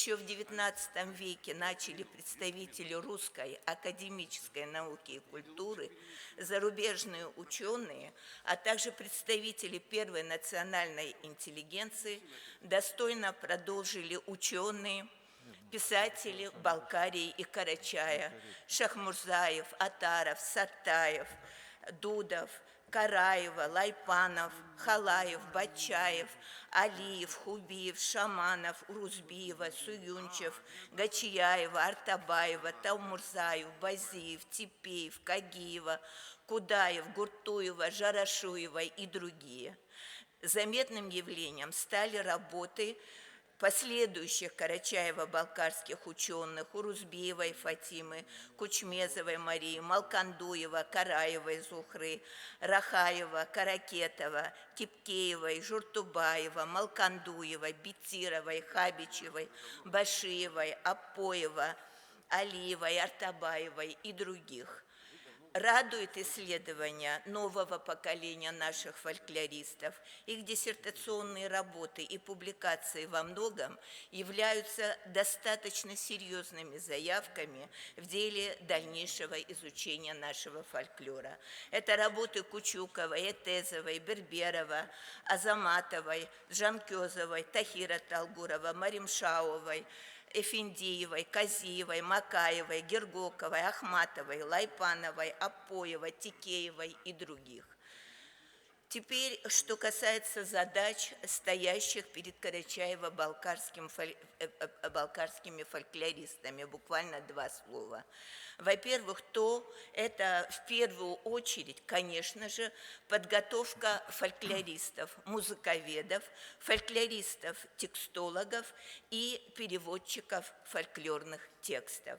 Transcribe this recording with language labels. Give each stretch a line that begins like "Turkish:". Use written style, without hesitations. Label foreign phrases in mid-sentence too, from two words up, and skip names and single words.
Russian: в XIX веке начали представители русской академической науки и культуры, зарубежные ученые, а также представители первой национальной интеллигенции, достойно продолжили ученые, писатели Балкарии и Карачая: Шахмурзаев, Атаров, Саттаев, Дудов, Караева, Лайпанов, Халаев, Батчаев, Алиев, Хубиев, Шаманов, Урузбиева, Суюнчев, Гачияева, Артабаева, Таумурзаев, Базиев, Типеев, Кагиева, Кудаев, Гуртуева, Жарашуева и другие. Заметным явлением стали работы последующих карачаево-балкарских ученых: Урузбиевой Фатимы, Кучмезовой Марии, Малкандуева, Караевой Зухры, Рахаева, Каракетова, Кипкеевой, Журтубаева, Малкандуева, Бетировой, Хабичевой, Башиевой, Апоева, Алиевой, Артабаевой и других. Радует исследования нового поколения наших фольклористов. Их диссертационные работы и публикации во многом являются достаточно серьезными заявками в деле дальнейшего изучения нашего фольклора. Это работы Кучуковой, Этезовой, Берберова, Азаматовой, Джамкёзовой, Тахира Талгурова, Маримшауовой, Эфендиевой, Казиевой, Макаевой, Гергоковой, Ахматовой, Лайпановой, Апоевой, Тикеевой и других. Теперь, что касается задач, стоящих перед карачаево-балкарскими фольклористами, буквально два слова. Во-первых, это в первую очередь, конечно же, подготовка фольклористов, музыковедов, фольклористов-текстологов и переводчиков фольклорных текстов.